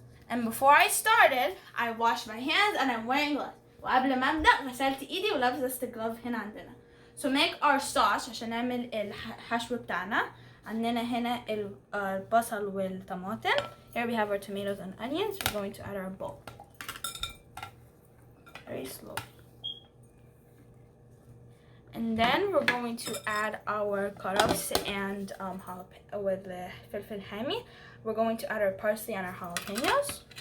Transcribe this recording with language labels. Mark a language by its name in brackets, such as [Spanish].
[English] And before I started, I washed my hands and I'm wearing gloves. [Arabic] وقبل ما أبدأ غسلت إيدي ولابسة glove هنا عندنا. [English] So make our sauce [Arabic] عشان نعمل الحشو بتاعنا. عندنا هنا البصل والطماطم. [English] Here we have our tomatoes and onions. We're going to add our bowl. Very slow. And then we're going to add our carrots and jalapeno with the [Arabic] فلفل حامي. [English] We're going to add our parsley and our jalapenos.